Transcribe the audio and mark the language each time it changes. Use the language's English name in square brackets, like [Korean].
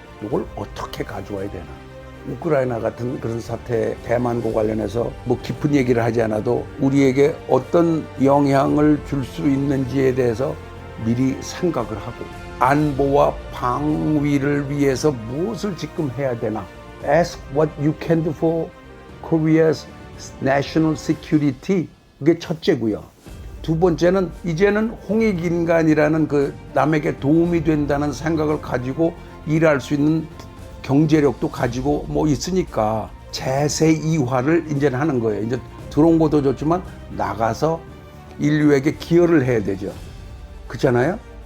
[Korean] 이걸 어떻게 가져와야 되나. 우크라이나 같은 그런 사태, 대만과 관련해서 뭐 깊은 얘기를 하지 않아도 우리에게 어떤 영향을 줄 수 있는지에 대해서 미리 생각을 하고 안보와 방위를 위해서 무엇을 지금 해야 되나? [English] Ask what you can do for Korea's national security. [Korean] 그게 첫째고요. 두 번째는 이제는 홍익인간이라는 그 남에게 도움이 된다는 생각을 가지고 일할 수 있는 경제력도 가지고 뭐 있으니까 제세 이화를 이제는 하는 거예요. 이제 들어온 것도 좋지만 나가서 인류에게 기여를 해야 되죠. 그렇잖아요?